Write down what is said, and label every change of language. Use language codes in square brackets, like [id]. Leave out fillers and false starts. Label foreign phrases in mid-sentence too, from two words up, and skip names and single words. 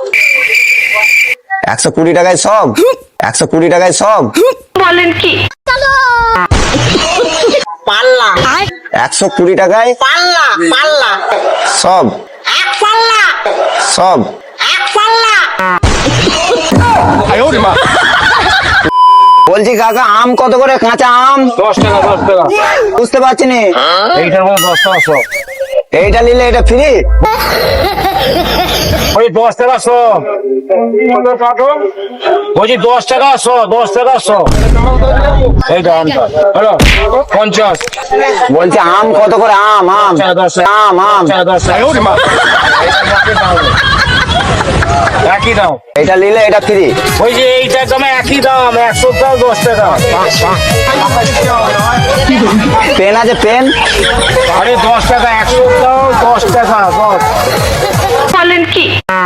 [bn] 120 টাকায় সব। 120 টাকায় সব। বলেন কি? পাল্লা 120 টাকায় পাল্লা পাল্লা সব। এক পাল্লা সব। এক পাল্লা [zh] 哎呦我的妈！ [bn] বলছি কাকা, আম কত করে? কাঁচা আম 10 টাকা 10 টাকা। বুঝতে পারছি নি। এইটার মধ্যে 10 টাকা সব। এইটা নিলে এটা ফ্রি? ওই 10 টাকা সব। বলছি 10 টাকা সব, 10 টাকা সব। এইটা আমটা হ্যালো 50। বলছি আম কত করে? আম আম আম আম [zh] 哎呦我的妈！ [bn] একই দাম। এটা নিলে এটা ফ্রি? ওই যে এইটার দাম একই দাম, 100 টাকা 10 টাকা। পেন আছে পেন? আরে 10 টাকা 100 টাকা 10 টাকা 10।